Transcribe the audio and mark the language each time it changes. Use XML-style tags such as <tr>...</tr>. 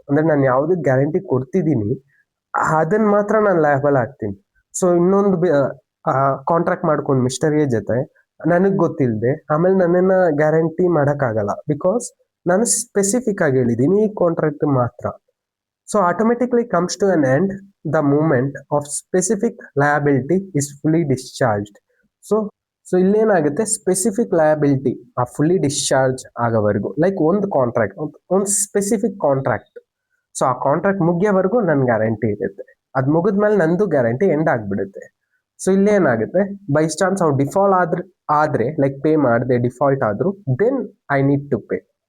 <kn>ಅಂದ್ರೆ ನಾನು ಯಾವ್ದಕ್ಕೆ ಗ್ಯಾರಂಟಿ ಕೊಡ್ತಿದ್ದೀನಿ ಅದನ್ನ ಮಾತ್ರ ನಾನು ಲಯಬಲ್ ಆಗ್ತೀನಿ. ಸೊ ಇನ್ನೊಂದು ಕಾಂಟ್ರಾಕ್ಟ್ ಮಾಡ್ಕೊಂಡು ಮಿಸ್ಟರ್ ಎ ಜೊತೆ ನನಗೆ ಗೊತ್ತಿಲ್ಲದೆ ಆಮೇಲೆ ನನ್ನನ್ನ ಗ್ಯಾರಂಟಿ ಮಾಡೋಕ್ಕಾಗಲ್ಲ, ಬಿಕಾಸ್ ನಾನು ಸ್ಪೆಸಿಫಿಕ್ ಆಗಿ ಹೇಳಿದ್ದೀನಿ ಈ ಕಾಂಟ್ರಾಕ್ಟ್ ಮಾತ್ರ.</kn> <en>So automatically comes to an end the moment of specific liability is fully discharged.</en> <kn>So so ಇಲ್ಲೇನಾಗುತ್ತೆ, specific liability ಆ ಫುಲ್ಲಿ ಡಿಸ್ಚಾರ್ಜ್ ಆಗೋವರೆಗೂ, ಲೈಕ್ ಒಂದು ಕಾಂಟ್ರಾಕ್ಟ್, ಒಂದು ಸ್ಪೆಸಿಫಿಕ್ ಕಾಂಟ್ರಾಕ್ಟ್, ಸೊ ಆ ಕಾಂಟ್ರಾಕ್ಟ್ ಮುಗಿಯೋವರೆಗೂ ನನ್ನ ಗ್ಯಾರಂಟಿ ಇರುತ್ತೆ. ಅದು ಮುಗಿದ್ಮೇಲೆ ನಂದು ಗ್ಯಾರಂಟಿ ಎಂಡ್ ಆಗಿಬಿಡುತ್ತೆ. ಸೊ ಇಲ್ಲೇನಾಗುತ್ತೆ, ಬೈ ಚಾನ್ಸ್ ಅವ್ರು ಡಿಫಾಲ್ಟ್ ಆದ್ರೆ ಲೈಕ್ ಪೇ ಮಾಡದೆ ಡಿಫಾಲ್ಟ್ ಆದ್ರು,</kn> <en>Then I need to pay.</en>